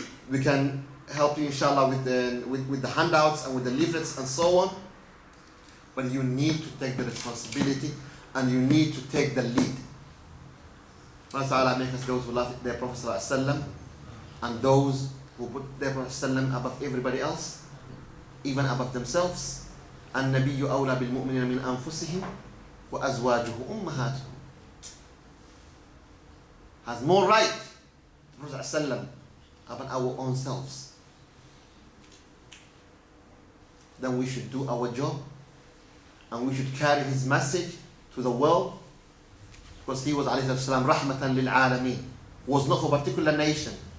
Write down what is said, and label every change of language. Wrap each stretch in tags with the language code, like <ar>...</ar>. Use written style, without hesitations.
<en>We can help you inshallah with the handouts and with the leaflets and so on. But you need to take the responsibility and you need to take the lead. Allah Ta'ala make us those who love their Prophet ﷺ and those who put their Prophet ﷺ above everybody else, even above themselves.</en> <ar>النبي أولى بالمؤمنين من أنفسهم وأزواجه أمهاتهم.</ar> <en>Has more right, Prophet ﷺ, about our own selves. Then we should do our job and we should carry his message to the world, because he was alayhi salam rahmatan lil alameen, was not for a particular nation.</en>